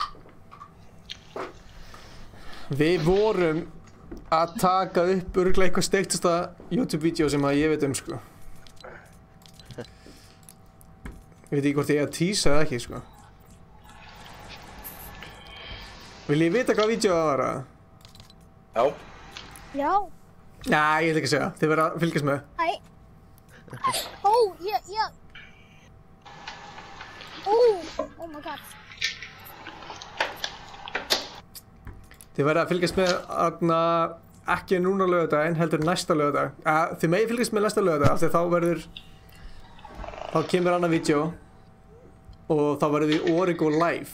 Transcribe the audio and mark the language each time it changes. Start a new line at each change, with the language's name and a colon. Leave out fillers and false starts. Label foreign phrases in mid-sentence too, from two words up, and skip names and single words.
Icelandic: Við vorum að taka upp örugglega eitthvað steiktasta YouTube-vídeó sem að ég veit sko. Ég veit ekki hvort ég er að tísa eða ekki, sko. Vil ég vita hvað vídeó það var, eða? Já. Já. Nei, ég ætla ekki að segja. Þið verða að fylgjast með. Æ.
English: Oh my god.
Icelandic: Þið verða að fylgjast með ekki núna á laugardaginn, heldur næsta laugardag. Þið megi fylgjast með næsta laugardag, af því þá kemur annað vídeo og þá verðum við Origo live.